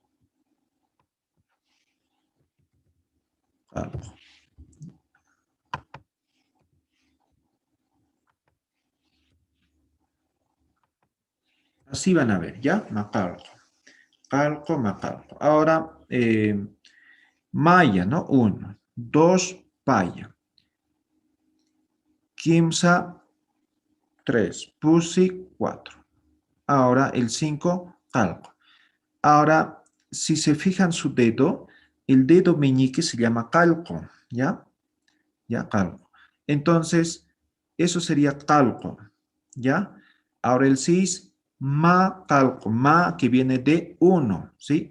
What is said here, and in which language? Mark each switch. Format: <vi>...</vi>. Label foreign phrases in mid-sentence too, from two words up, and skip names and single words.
<es>Calco. Así van a ver, ¿ya? Macalco.</es> <ay>Calco, macalco.</ay> <es>Ahora, maya, ¿no? 1. 2,</es> <ay>paya. Kimsa, 3. Pusi, 4.</ay> <es>Ahora el 5, calco. Ahora, si se fijan su dedo, el dedo meñique se llama calco, ¿ya? ¿Ya? Calco. Entonces, eso sería calco, ¿ya? Ahora el 6,</es> <ay>ma calco, ma que viene de 1, ¿sí?</ay>